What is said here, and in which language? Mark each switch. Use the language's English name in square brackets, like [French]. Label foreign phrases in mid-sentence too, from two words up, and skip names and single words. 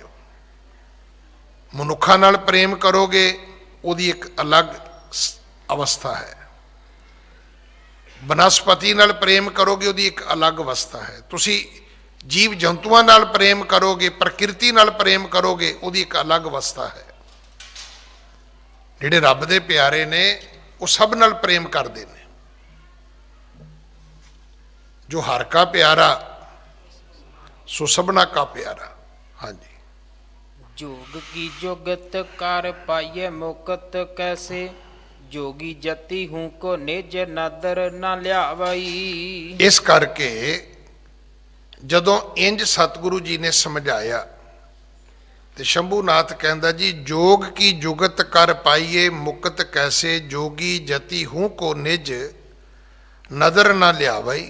[Punjabi] ਮਨੁੱਖਾਂ ਨਾਲ ਪ੍ਰੇਮ ਕਰੋਗੇ ਉਹਦੀ ਇੱਕ ਅਲੱਗ ਅਵਸਥਾ ਹੈ, ਬਨਸਪਤੀ ਨਾਲ ਪ੍ਰੇਮ ਕਰੋਗੇ ਉਹਦੀ ਇੱਕ ਅਲੱਗ ਅਵਸਥਾ ਹੈ, ਤੁਸੀਂ ਜੀਵ ਜੰਤੂਆਂ ਨਾਲ ਪ੍ਰੇਮ ਕਰੋਗੇ, ਪ੍ਰਕਿਰਤੀ ਨਾਲ ਪ੍ਰੇਮ ਕਰੋਗੇ, ਉਹਦੀ ਇੱਕ ਅਲੱਗ ਅਵਸਥਾ ਹੈ। ਜਿਹੜੇ ਰੱਬ ਦੇ ਪਿਆਰੇ ਨੇ ਉਹ ਸਭ ਨਾਲ ਪ੍ਰੇਮ ਕਰਦੇ ਨੇ। ਜੋ ਹਰ ਕਾ ਪਿਆਰਾ ਸੋ ਸਭਨਾ ਕਾ ਪਿਆਰਾ। ਹਾਂਜੀ। [Braj] जोग की जोगत कर पाइए मुकत कैसे, जोगी जति हूँ को निज नदर न लियावई। [Punjabi] ਇਸ ਕਰਕੇ ਜਦੋਂ ਇੰਜ ਸਤਿਗੁਰੂ ਜੀ ਨੇ ਸਮਝਾਇਆ ਤੇ ਸ਼ੰਭੂਨਾਥ ਕਹਿੰਦਾ ਜੀ [Braj] जोग की जुगत कर पाइए मुकत कैसे, जोगी जती हूँ को निज नदर ना लियावई।